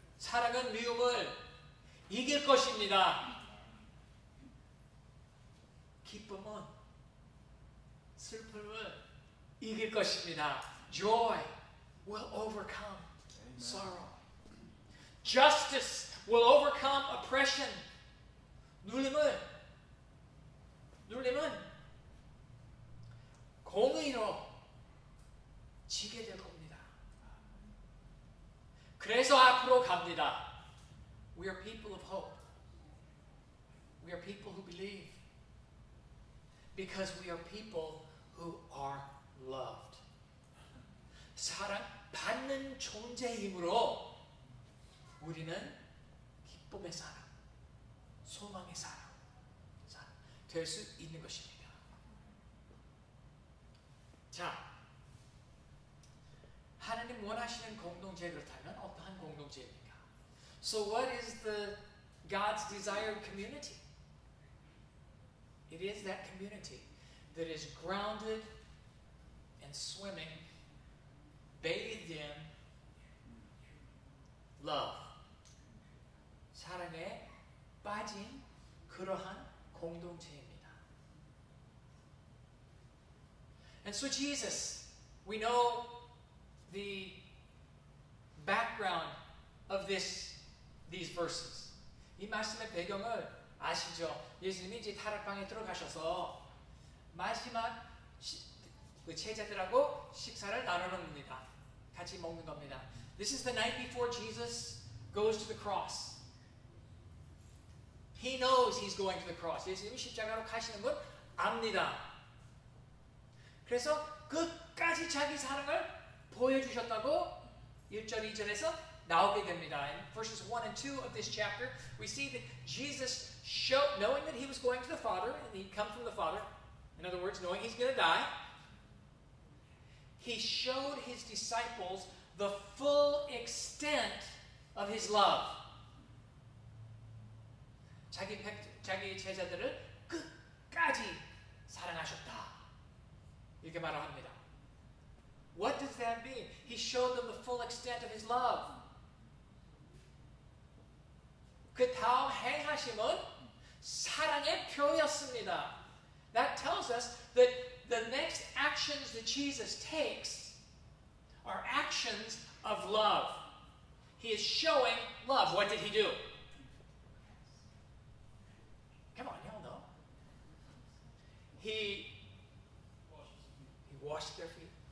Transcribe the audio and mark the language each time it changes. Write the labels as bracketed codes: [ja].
[ko] 사랑은 미움을 이길 것입니다. 기쁨은 슬픔을 이길 것입니다. [en] Joy will overcome sorrow. Justice will overcome oppression. [ko] 눌림은 공의로 지게 될 겁니다. 그래서 앞으로 갑니다. [en] We are people of hope. We are people who believe. Because we are people who are loved. [ko] 사랑받는 존재이므로 우리는 기쁨의 사람, 소망의 사람 될 수 있는 것입니다. 자, 하나님 원하시는 공동체를 타면 어떠한 공동체입니까? [en] So what is God's desired community? It is that community that is grounded and swimming, bathed in love. [ko] 사랑에 빠진 그러한 공동체입니다. [en] And so Jesus, we know the background of these verses. [ko] 이 말씀의 배경을 아시죠? 예수님이 이제 타락방에 들어가셔서 마지막 그 제자들하고 식사를 나누는 겁니다. 같이 먹는 겁니다. [en] This is the night before Jesus goes to the cross. He knows he's going to the cross. [ko] 예수님이 십자가로 가시는 건 압니다. 그래서 끝까지 자기 사랑을 보여주셨다고 1절, 2절에서 나오게 됩니다. [en] In verses 1 and 2 of this chapter, we see that Jesus showed, knowing that he was going to the Father, and he'd come from the Father, in other words, knowing he's going to die, he showed his disciples the full extent of his love. [ko] 자기 제자들을 끝까지 사랑하셨다. 이렇게 말을 합니다. [en] What does that mean? He showed them the full extent of his love. [ko] 그 다음 행하심은 사랑의 표였습니다. [en] That tells us that the next actions that Jesus takes are actions of love. He is showing love. What did he do? Come on, y'all know. He washed their feet.